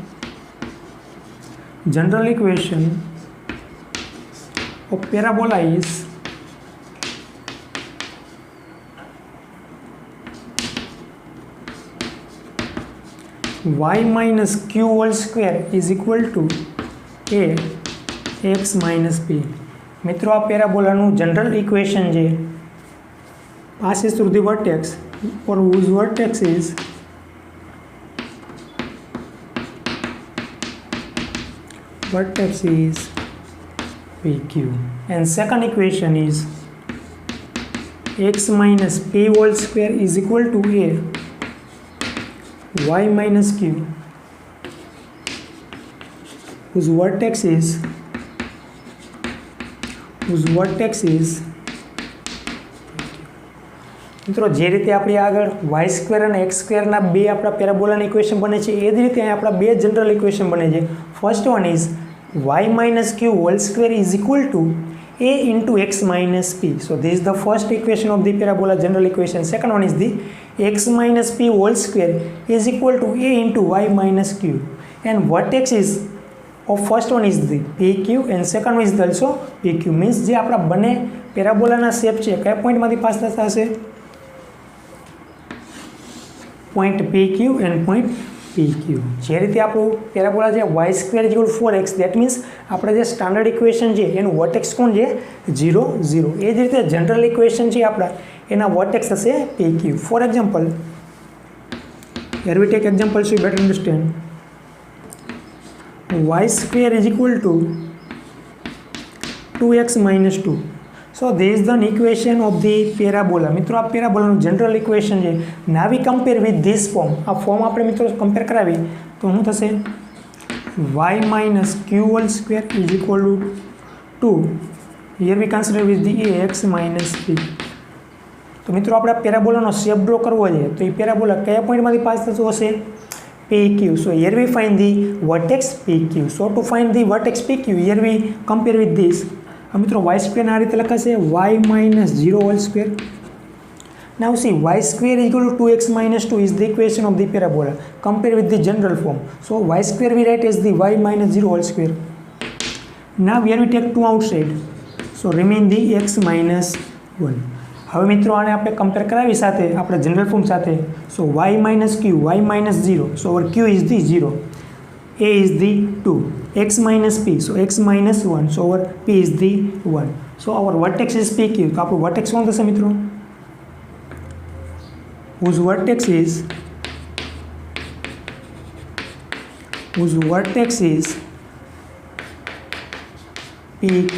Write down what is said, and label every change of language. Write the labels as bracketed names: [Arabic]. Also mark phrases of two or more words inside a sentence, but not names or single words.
[English] General equation of parabola is y minus q whole square is equal to a x minus p. [Gujarati] મિત્રો આ પેરાબોલાનું જનરલ ઇક્વેશન છે, [English] passes through the vertex or whose vertex is PQ, and second equation is x minus p whole square is equal to a y minus q whose vertex is [Gujarati] મિત્રો જે રીતે આપણે આગળ [English] y square [Gujarati] અને [English] x squareના [Gujarati] બે આપણા પેરાબોલાના ઇક્વેશન બને છે, એ જ રીતે અહીં આપણા બે [English] general equation [Gujarati] બને છે. [English] first one is y minus q whole square is equal to a into x minus p. So this is the first equation of the parabola general equation. Second one is the x minus p whole square is equal to a into y minus q, and vertex is of first one is the pq and second one is also pq. [Gujarati] Means જે આપણા બંને પેરાબોલાના શેપ છે કયા પોઈન્ટમાંથી પાસ થતા હશે? [English] પોઈન્ટ pq and point PQ. [Gujarati] જે રીતે આપણું પેરાબોલા છે [English] y square equal 4x, that means [Gujarati] આપણે જે [English] standard equation [Gujarati] છે એનું વર્ટેક્સ કોણ છે? 0 0. એ જ રીતે [English] general equation [Gujarati] છે આપણા એના વર્ટેક્સ થશે PQ. [English] for example, here we take example so you better understand. y square is equal to 2x minus 2. So this is the equation of the parabola. [Gujarati] મિત્રો આ પેરાબોલાનું [English] general equation [Gujarati] છે. [English] now we compare with this form. [Gujarati] આ ફોર્મ આપણે મિત્રો કમ્પેર કરાવી તો શું થશે? [English] y minus q whole square is equal to 2. here we consider with the ax minus p. [Gujarati] તો મિત્રો આપણે પેરાબોલાનો શેપ ડ્રો કરવો છે તો એ પેરાબોલા કયા પોઈન્ટમાંથી પાસ થતો હશે? PQ. [English] So here we find the vertex PQ. So to find the vertex PQ, here we compare with this. [Gujarati] મિત્રો [English] y square [Gujarati] આ રીતે લખાશે [English] y minus 0 whole square. Now see, y square is equal to 2x minus 2 is the equation of the parabola. Compare with the general form. So y square we write as the y minus 0 whole square. Now here we take 2 outside. So remain the x minus 1. હવે મિત્રો આને આપણે કમ્પેર કરાવી સાથે આપણે general form સાથે. So y minus q, y minus 0. So our q is the 0. A is the 2, x minus p, so x minus 1, so our p is the 1. So our vertex is PQ. [Gujarati] તો આપણું vertex કોણ થશે મિત્રો? [English] whose vertex is PQ.